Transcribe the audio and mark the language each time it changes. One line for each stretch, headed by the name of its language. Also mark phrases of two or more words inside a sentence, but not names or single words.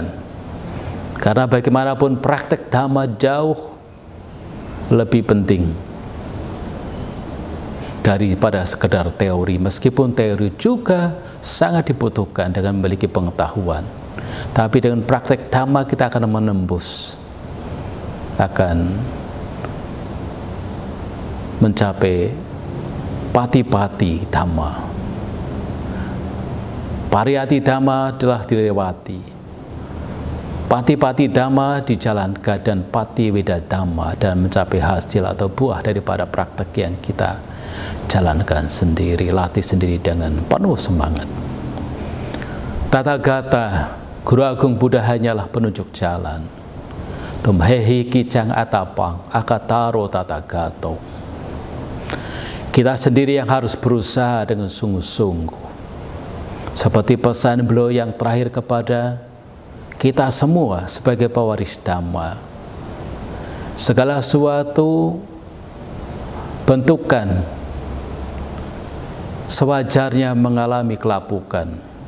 Indonesian: Karena bagaimanapun praktek Dhamma jauh lebih penting daripada sekedar teori, meskipun teori juga sangat dibutuhkan dengan memiliki pengetahuan. Tapi dengan praktek Dhamma kita akan menembus, akan mencapai
Pali: pati-pati Dhamma. Pariyati Dhamma
Indonesian: telah dilewati,
Pali: pati-pati Dhamma
Indonesian: dijalankan, dan
Pali: pati weda Dhamma,
Indonesian: dan mencapai hasil atau buah daripada praktek yang kita jalankan sendiri, latih sendiri dengan penuh semangat. Tathagata, Guru Agung Buddha hanyalah penunjuk jalan.
Pali: Tumhehi kicang atapang akataro tathagato.
Indonesian: Kita sendiri yang harus berusaha dengan sungguh-sungguh. Seperti pesan beliau yang terakhir kepada kita semua sebagai pewaris Dhamma. Segala sesuatu bentukan sewajarnya mengalami kelapukan.